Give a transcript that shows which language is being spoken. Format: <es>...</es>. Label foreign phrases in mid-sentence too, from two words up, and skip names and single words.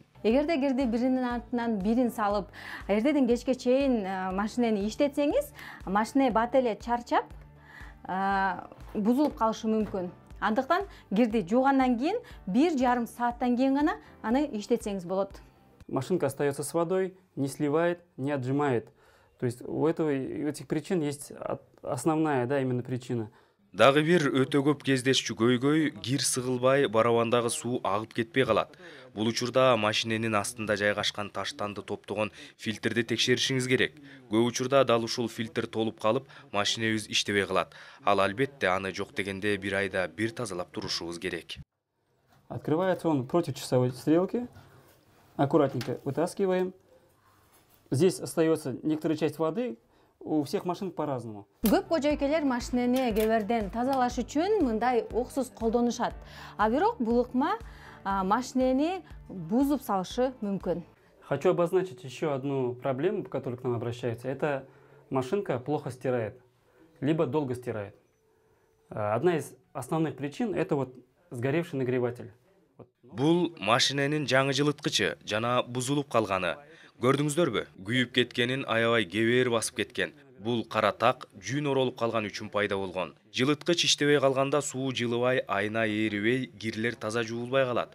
<ky>Эгерде кирди биринин артынан бирин салып, эртеден кечке чейин машинени иштетсеңиз, машина бат эле чарчап, бузулуп калышы мүмкүн. Андыктан кирди жуугандан кийин 1,5 сааттан кийин гана аны иштетсеңиз болот.</ky> <ru>Машинка остается с водой, не сливает, не отжимает. То есть у этих причин есть основная, именно причина.</ru> <ky>Дагы бир өтө көп кездешчү көйгөй кир сыгылбай барабандагы суу агып кетпей калат. Бул учурда машиненин астында жайгашкан таштанды топтогон фильтрди текшеришиңиз керек. Көп учурда дал ушул фильтр толуп калып, машинебиз иштебей калат. Ал албетте аны жок дегенде 1 айда 1 тазалап турушубуз керек.</ky> <ru>Открывается он против часовой стрелки. Аккуратненько вытаскиваем. Здесь остается некоторая часть воды. У всех машин по-разному.</ru> <ky>Көп кожойкелер машинени кеберден тазалаш үчүн мындай оксуз колдонушат. А бирок бул ыкма машинени бузуп салышы мүмкүн.</ky> <ru>Хочу обозначить еще одну проблему, по которой к нам обращаются. Это машинка плохо стирает, либо долго стирает. Одна из основных причин – это вот сгоревший нагреватель.</ru> <ky>Бул машиненин жаңы жылыткычы жана бузулуп калганы. Көрдүңүздөрбү? Күйүп кеткенин аябай кебер басып кеткен. Бул кара так жүн оролуп калган үчүн пайда болгон. Жылыткыч иштебей калганда суу жылыбай, айна ээрибей, кирлер таза жуулбай калат.</ky>